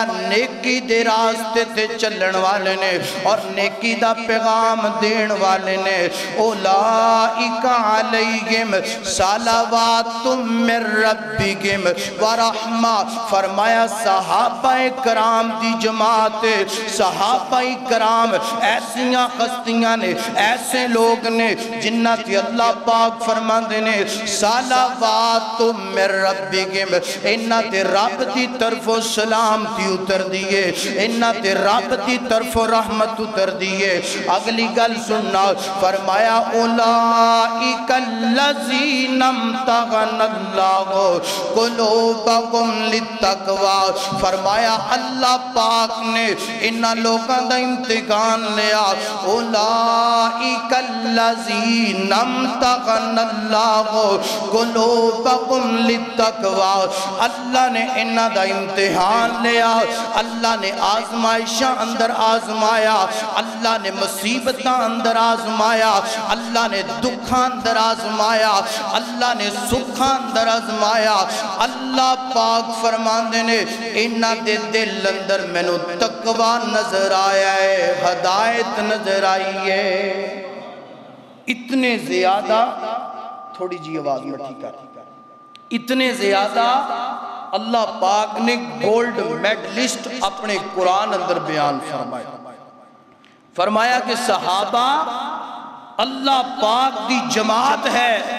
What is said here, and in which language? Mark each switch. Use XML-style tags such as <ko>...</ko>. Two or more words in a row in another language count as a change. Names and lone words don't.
<pa>نیکی دے راستے تے چلن والے نے اور نیکی دا پیغام دین والے نے</pa> <ar>اولائکا علیہم صلوات من ربکم ورحمہ</ar> <pa>فرمایا صحابہ کرام دی جماعت صحابہ کرام ایسیاں ہستیاں نے ایسے لوگ نے جنہ تے اللہ پاک فرماندے نے</pa> <ar>صلوات من ربکم</ar> <pa>انہاں تے رب دی طرف سلام تی اتر دیئے انہاں تے رب دی طرف رحمت اتر دیئے اگلی گل سننا فرمایا</pa> <ar>اولئک الذین امتحن اللہ قلوبکم للتقوی</ar> <pa>فرمایا اللہ پاک نے انہاں لوگاں دا امتحان لیا</pa> <ar>اولئک الذین امتحن اللہ قلوبکم للتقوی</ar> <pa>اللہ نے انہاں دا امتحان لیا اللہ نے آزمائشاں اندر آزمایا اللہ نے مصیبتاں اندر آزمایا اللہ نے دکھاں اندر آزمایا اللہ نے سکھاں اندر آزمایا اللہ پاک فرماندے نے انہاں دے دل اندر میں نو تقوی نظر آیا ہے ہدایت نظر آئی ہے اتنے زیادہ تھوڑی جی آواز مٹھی کر اتنے زیادہ اللہ پاک نے</pa> <en>gold medalist</en> <pa>اپنے قرآن اندر بیان فرمایا کہ صحابہ اللہ پاک دی جماعت ہے</pa>